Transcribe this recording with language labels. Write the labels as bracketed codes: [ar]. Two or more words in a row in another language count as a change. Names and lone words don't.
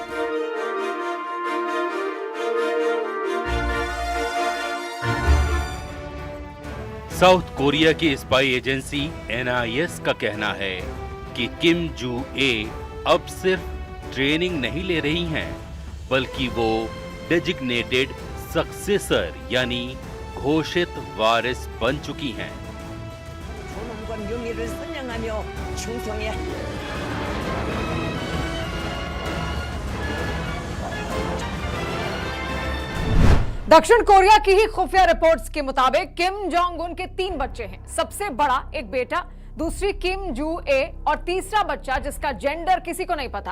[hi] साउथ कोरिया की [en] spy agency [hi] NIS का कहना है कि किम जू ए अब सिर्फ ट्रेनिंग नहीं ले रही हैं, बल्कि वो [en] designated successor [hi] यानी घोषित वारिस बन चुकी हैं। [ko] 존엄권 용의를 선양하며 충성해. [hi] दक्षिण कोरिया की ही खुफिया रिपोर्ट्स के मुताबिक किम जोंग उन के 3 बच्चे हैं। सबसे बड़ा एक बेटा, दूसरी किम जू ए और तीसरा बच्चा जिसका जेंडर किसी को नहीं पता।